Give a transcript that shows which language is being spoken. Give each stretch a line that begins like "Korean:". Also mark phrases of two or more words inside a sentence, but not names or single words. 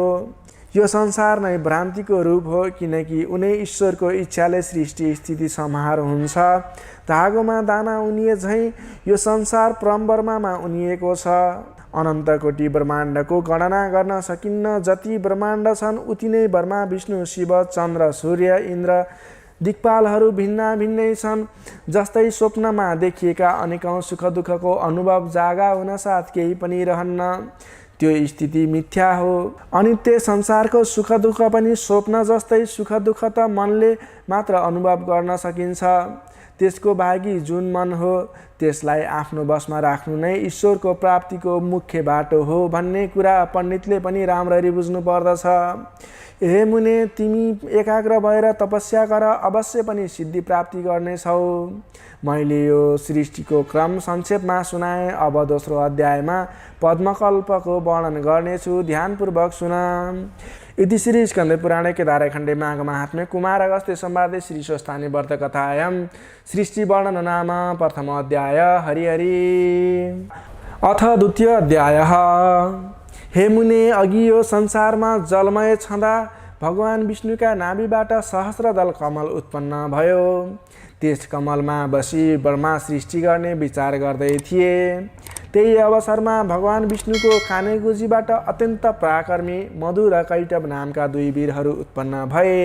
Nepali: यो संसार नै भ्रान्तिको रूप हो, किनकि उनै ईश्वरको इच्छाले सृष्टि स्थिति संहार हुन्छ। धागोमा दाना उनिए झैँ यो संसार परमब्रह्ममा उनिएको छ। अनन्त कोटि ब्रह्माण्डको गणना गर्न सकिन्न। जति ब्रह्माण्ड छन् उति नै ब्रह्मा, विष्णु, शिव, चन्द्र, सूर्य, इन्द्र, दिक्पालहरू भिन्ना भिन्नै छन्। जस्तै स्वप्नमा देखिएका अनेकौँ सुख दुःखको अनुभव जागा हुनसाथ केही पनि रहन्न। त्यो स्थिति मिथ्या हो। अनित्य संसारको सुख दुःख पनि स्वप्न जस्तै। सुख दुःख त मनले मात्र अनुभव गर्न सकिन्छ। त्यसको भागी जुन मन हो त्यसलाई आफ्नो बसमा राख्नु नै ईश्वरको प्राप्तिको मुख्य बाटो हो भन्ने कुरा पण्डितले पनि राम्ररी बुझ्नु पर्दछ। हे मुने, तिमी एकाग्र भएर तपस्या गर, अवश्य पनि सिद्धि प्राप्ति गर्नेछौ। मैले यो सृष्टिको क्रम संक्षेपमा सुनाएँ। अब दोस्रो अध्यायमा पद्मकल्पको वर्णन गर्नेछु। ध्यानपूर्वक सुन।
Sanskrit: इति श्री स्कन्दपुराणे केदारखण्डे माघमाहात्म्ये कुमार अगस्त्य संवादे श्री स्वस्थानी व्रतकथायां सृष्टि वर्णन नाम प्रथम अध्याय। हरि हरि। अथ द्वितीय अध्याय।
Nepali: हे मुने, अघि यो संसारमा जलमय छँदा भगवान विष्णुका नाभिबाट सहस्रदल कमल उत्पन्न भयो। त्यस कमलमा बसी ब्रह्मा सृष्टि गर्ने विचार गर्दै थिए। त्यही अवसरमा भगवान विष्णुको कानेगुजीबाट अत्यन्त पराक्रमी मधु र कैटभ नामका 2 वीरहरू उत्पन्न भए।